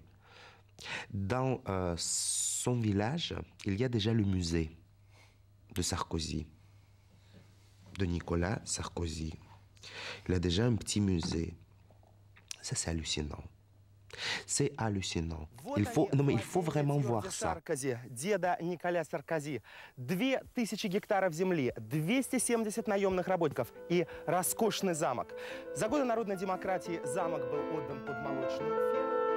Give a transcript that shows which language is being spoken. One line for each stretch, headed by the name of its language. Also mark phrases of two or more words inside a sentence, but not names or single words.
French: Dans son village, il y a déjà le musée de Sarkozy, de Nicolas Sarkozy. Il a déjà un petit musée. Ça, c'est hallucinant. C'est hallucinant. Il faut vraiment voir ça.
Russian: Деда Николя Саркози. 2000 гектаров земли, 270 наемных работников и роскошный замок. За годы народной демократии замок был отдан под молочную ферму.